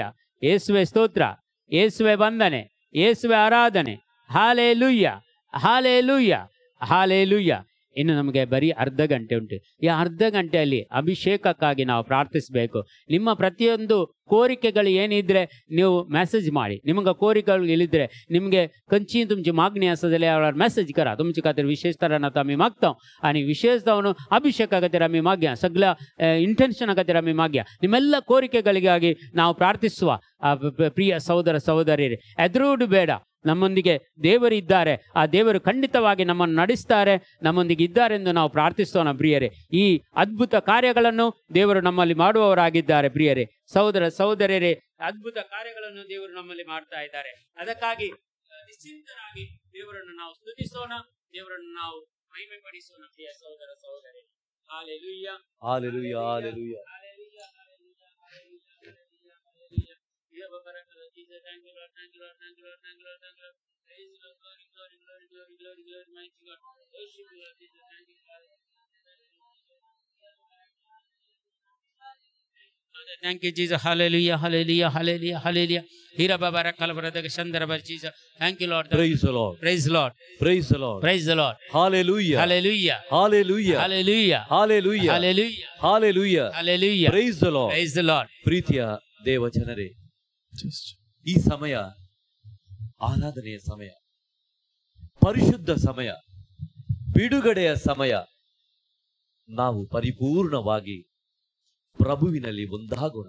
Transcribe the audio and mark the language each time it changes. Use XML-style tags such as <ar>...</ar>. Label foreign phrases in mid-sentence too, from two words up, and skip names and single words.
<kn>ಯೇಸುವೆ ಸ್ತೋತ್ರ, ಯೇಸುವೆ ವಂದನೆ, ಯೇಸುವೆ ಆರಾಧನೆ. ಹಲ್ಲೆಲೂಯಾ, ಹಲ್ಲೆಲೂಯಾ, ಹಲ್ಲೆಲೂಯಾ. ಇನ್ನು ನಮಗೆ ಬರೀ ಅರ್ಧ ಗಂಟೆ ಉಂಟು. ಈ ಅರ್ಧ ಗಂಟೆಯಲ್ಲಿ ಅಭಿಷೇಕಕ್ಕಾಗಿ ನಾವು ಪ್ರಾರ್ಥಿಸಬೇಕು. ನಿಮ್ಮ ಪ್ರತಿಯೊಂದು ಕೋರಿಕೆಗಳು ಏನಿದ್ರೆ ನೀವು ಮೆಸೇಜ್ ಮಾಡಿ. ನಿಮಗೆ ಕೋರಿಕೆಗಳು ಇಲ್ಲಿದ್ರೆ ನಿಮಗೆ</kn> <kok>कंची तुमची मागणी आसा जाल्यार मेसेज करा. तुमचे खातीर विशेष तरान आतां आमी मागता आनी विशेष जावन अभिषेका खातीर आमी मागया, सगळ्या इंटेन्शना खातीर आमी मागया.</kok> <kn>ನಿಮ್ಮೆಲ್ಲ ಕೋರಿಕೆಗಳಿಗಾಗಿ ನಾವು ಪ್ರಾರ್ಥಿಸುವ ಪ್ರಿಯ ಸಹೋದರ ಸಹೋದರಿಯರೇ, ಹೆದರುವುದು ಬೇಡ. ನಮ್ಮೊಂದಿಗೆ ದೇವರಿದ್ದಾರೆ, ಆ ದೇವರು ಖಂಡಿತವಾಗಿ ನಮ್ಮನ್ನು ನಡೆಸ್ತಾರೆ, ನಮ್ಮೊಂದಿಗೆ ಇದ್ದಾರೆ ಎಂದು ನಾವು ಪ್ರಾರ್ಥಿಸೋಣ ಪ್ರಿಯರೇ. ಈ ಅದ್ಭುತ ಕಾರ್ಯಗಳನ್ನು ದೇವರು ನಮ್ಮಲ್ಲಿ ಮಾಡುವವರಾಗಿದ್ದಾರೆ ಪ್ರಿಯರೇ. ಸಹೋದರ ಸಹೋದರಿಯರೇ, ಅದ್ಭುತ ಕಾರ್ಯಗಳನ್ನು ದೇವರು ನಮ್ಮಲ್ಲಿ ಮಾಡ್ತಾ ಇದ್ದಾರೆ. ಅದಕ್ಕಾಗಿ ನಿಶ್ಚಿಂತರಾಗಿ ದೇವರನ್ನು ನಾವು ಸ್ತುತಿಸೋಣ, ದೇವರನ್ನು ನಾವು ಮಹಿಮೆ ಪಡಿಸೋಣ ಪ್ರಿಯ ಸಹೋದರ ಸಹೋದರಿ. ಹಲ್ಲೆಲೂಯಾ, ಹಲ್ಲೆಲೂಯಾ, ಹಲ್ಲೆಲೂಯಾ, ಹಲ್ಲೆಲೂಯಾ, ಹಲ್ಲೆಲೂಯಾ, ಹಲ್ಲೆಲೂಯಾ.</kn> <en>Thank you Lord, thank you Lord, thank you Lord, thank you Lord, thank you Lord. Praise the Lord, glory, glory, glory, glory, glory, glory, mighty God. Worship you Lord Jesus, thank you Lord. Thank you Jesus, hallelujah, hallelujah, hallelujah, hallelujah. Hira babara kalabara shandara bar Jesus. Thank you Lord. Praise the Lord, praise the Lord, praise the Lord, praise the Lord. Hallelujah, hallelujah, hallelujah, hallelujah, hallelujah, hallelujah, hallelujah, hallelujah. Praise the Lord, praise the Lord.</en> <kn>ಪ್ರೀತಿಯ ದೇವಜನರೇ, ಈ ಸಮಯ ಆರಾಧನೆಯ ಸಮಯ, ಪರಿಶುದ್ಧ ಸಮಯ, ಬಿಡುಗಡೆಯ ಸಮಯ. ನಾವು ಪರಿಪೂರ್ಣವಾಗಿ ಪ್ರಭುವಿನಲ್ಲಿ ಒಂದಾಗೋಣ.</kn>